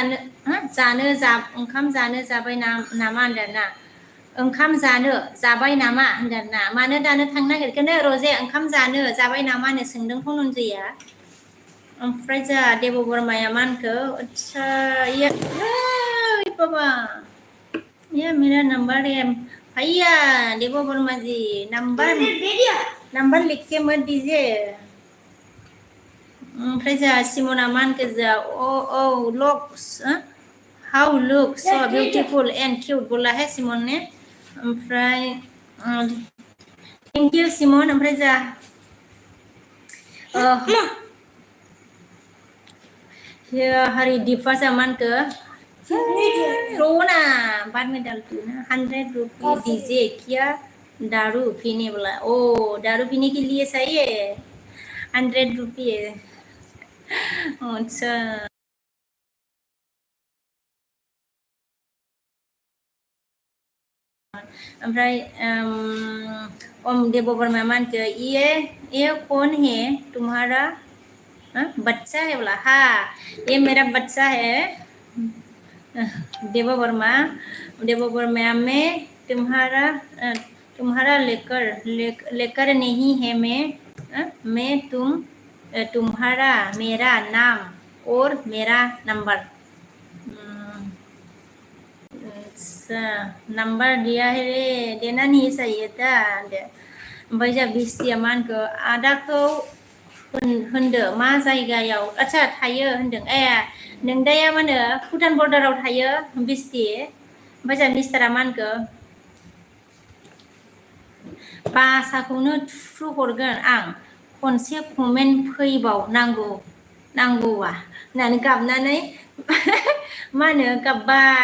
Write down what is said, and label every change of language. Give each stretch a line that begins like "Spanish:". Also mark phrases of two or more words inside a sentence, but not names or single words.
Bodo: जानो जाबाय नामा होनदों ना ओंखाम जानो जाबाय नामा होनदों ना मानो दानो थांनो नागिरखोनो रजे ओंखाम जानो जाबाय नामा होनो सोंदों धनन्जया ओमफ्राय जोंहा देब बर्माया मा होनखो अच्छा
Hindi: बाबा ये मेरा नंबर है भैया देव वर्मा जी नंबर लिख के मत दीजिए
Bodo: ओमफ्राय जोंहा सिमना मा होनखो जोंहा
English: looks how look so beautiful and cute
Hindi: बोला है सिमन ने ओमफ्राय
English: thank you
Bodo: सिमन ओमफ्राय जोंहा हरिदीपा जा मा होनखो रोना
Hindi: बाद में डालती हूँ ना 100 रुपये दीजिए क्या दारू पीने वाला दारू पीने के लिए सही है 100 रुपये अच्छा ओमफ्राय ओम देव वर्मा
Bodo: मा होनखो
Hindi: ये कौन है तुम्हारा बच्चा है बोला, हाँ ये मेरा बच्चा है। देव वर्मा, देव वर्मा मैं तुम्हारा तुम्हारा लेकर नहीं है मैं तुम्हारा मेरा नाम और मेरा नंबर। अच्छा नंबर दिया है रे, देना नहीं चाहिए था दे।
Bodo: ओमफ्राय जा बिस्टिया मा होनखो आदाखौ होनदो मा जायगायाव आच्छा थायो होनदों ए नों दाया मा होनो भुटान बर्डाराव थायो बिस्टि। ओमफ्राय जा मिस्टारा मा होनखो भाषाखौनो थुफ्रु हरगोन आं खनसे कमेन्ट नांगौबा होननानै गाबनानै मा होनो गाबबाय।